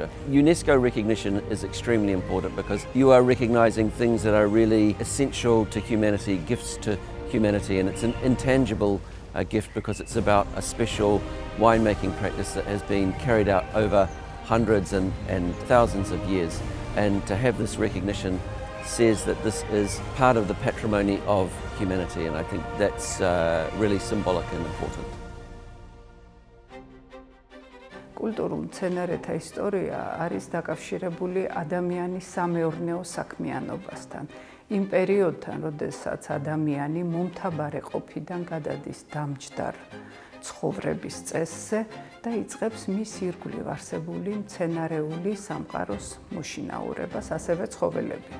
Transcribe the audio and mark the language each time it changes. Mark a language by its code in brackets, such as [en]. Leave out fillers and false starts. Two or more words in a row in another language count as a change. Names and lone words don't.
[en] UNESCO recognition is extremely important because you are recognising things that are really essential to humanity, gifts to humanity, and it's an intangible gift because it's about a special winemaking practice that has been carried out over hundreds and thousands of years, and to have this recognition says that this is part of the patrimony of humanity, and I think that's really symbolic and important. [ka] კულტურულ მცენარეთა ისტორია არის დაკავშირებული ადამიანის სამეურნეო საქმიანობასთან. იმ პერიოდთან, როდესაც ადამიანი მომთაბარე ყოფიდან გადადის დამჯდარ ცხოვრების წესზე და იწყებს მის ირგვლივ არსებული მცენარეული სამყაროს მოშინაურებას, ასევე ცხოველებით.